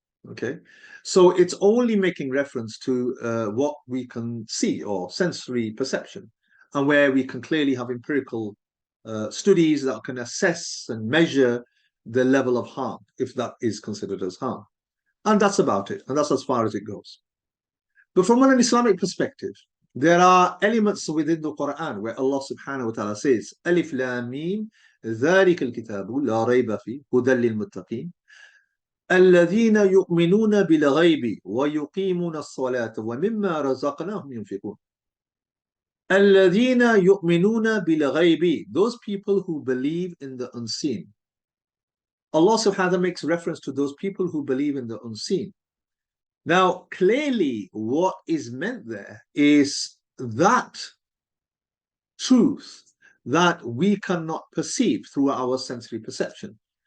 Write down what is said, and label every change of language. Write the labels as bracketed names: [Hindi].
[English] Okay, so it's only making reference to what we can see or sensory perception, and where we can clearly have empirical studies that can assess and measure the level of harm, if that is considered as harm. And that's about it, and that's as far as it goes. But from an Islamic perspective, there are elements within the Quran where Allah subhanahu wa ta'ala says, Alif Lam Mim, [Arabic] ذَلِكَ الْكِتَابُ لَا رَيْبَ فِيهِ هُدًى لِلْمُتَّقِينَ. الذين يؤمنون بالغيب ويقيمون الصلاة ومما رزقناهم ينفقون. الذين يؤمنون بالغيب, [English] those people who believe in the unseen. Allah subhanahu wa ta'ala makes reference to those people who believe in the unseen. Now, clearly what is meant there is that truth that we cannot perceive through our sensory perception.